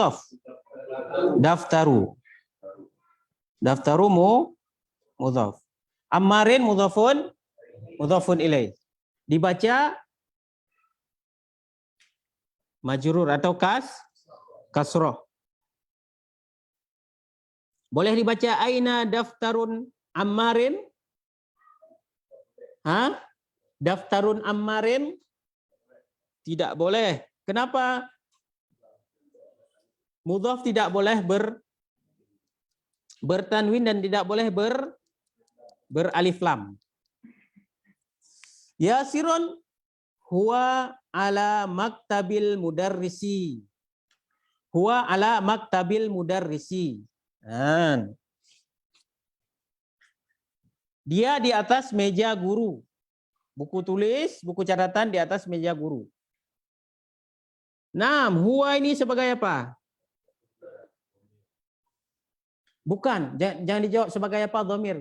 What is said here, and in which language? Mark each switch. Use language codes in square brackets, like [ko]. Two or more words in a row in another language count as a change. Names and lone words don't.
[ar] دفترُ مضافٍ. عمارٍ مضافٌ إليه. [id] Dibaca majrur atau kasroh. Boleh dibaca aina [ar] دفترٌ عمارٍ? دفترٌ عمارٍ? [id] Tidak boleh. Kenapa? Mudhaf tidak boleh bertanwin dan tidak boleh beralif lam. [ar] ياسرٌ هو على مكتبِ المدرسِ. هو على مكتبِ المدرسِ. [id] Dia di atas meja guru. Buku tulis, buku catatan di atas meja guru. Nah, huwa ini sebagai apa? Bukan, jangan dijawab sebagai apa dhamir.